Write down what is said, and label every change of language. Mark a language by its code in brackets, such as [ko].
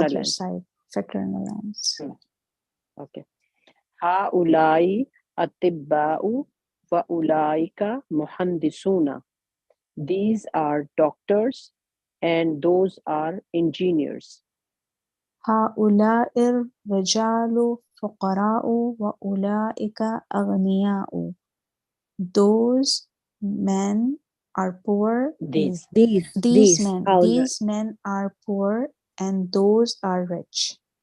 [en] father's aunt. side, fraternal aunts. [ar] Okay. Haulai atibba'u wa ulaika muhandisuna. [en] These are doctors and those are engineers. [ar] هؤلاء الرجال فقراء وأولئك أغنياء. [en] Those men are poor. These. These men are poor and those are rich.